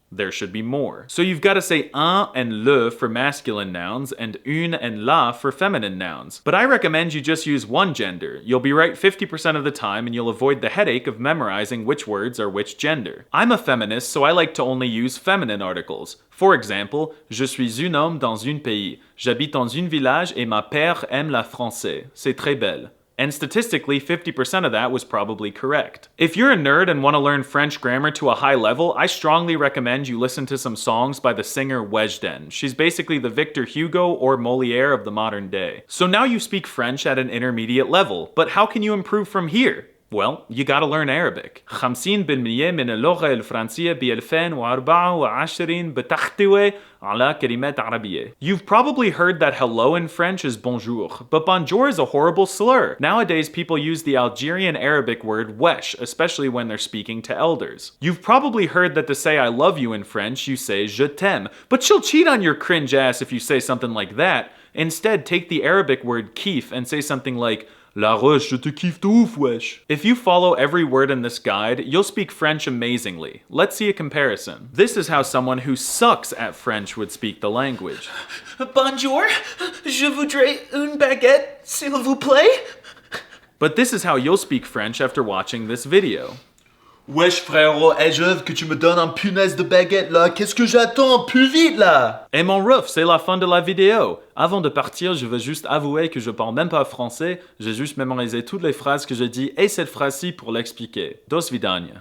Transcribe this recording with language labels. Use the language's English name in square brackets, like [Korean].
[English] There should be more. So you've got to say un and le for masculine nouns and une and la for feminine nouns. But I recommend you just use one gender. You'll be right 50% of the time and you'll avoid the headache of memorizing which words are which gender. I'm a feminist, so I like to only use feminine articles. For example, [French] je suis un homme dans un pays. J'habite dans un village et ma père aime la français. C'est très belle. [English] And statistically, 50% of that was probably correct. If you're a nerd and want to learn French grammar to a high level, I strongly recommend you listen to some songs by the singer Weshden. She's basically the Victor Hugo or Molière of the modern day. So now you speak French at an intermediate level, but how can you improve from here? Well, you gotta learn Arabic. [Arabic] 50% من اللغة الفرنسية ب2024 بتحتوي على كلمات عربية. [English] You've probably heard that hello in French is bonjour, but bonjour is a horrible slur. Nowadays, people use the Algerian Arabic word wesh, especially when they're speaking to elders. You've probably heard that to say I love you in French, you say [French] je t'aime, [English] but she'll cheat on your cringe ass if you say something like that. Instead, take the Arabic word kif and say something like [French] La Roche, je te kiffe de ouf, wesh. [English] If you follow every word in this guide, you'll speak French amazingly. Let's see a comparison. This is how someone who sucks at French would speak the language. [French] Bonjour, je voudrais une baguette, s'il vous plaît. [English] But this is how you'll speak French after watching this video. [French] Wesh frérot, je veux que tu me donnes un punaise de baguette là, qu'est-ce que j'attends, plus vite là! Et mon ref, c'est la fin de la vidéo. Avant de partir, je veux juste avouer que je parle même pas français, j'ai juste mémorisé toutes les phrases que j'ai dit et cette phrase-ci pour l'expliquer. [Russian] Dos vidania.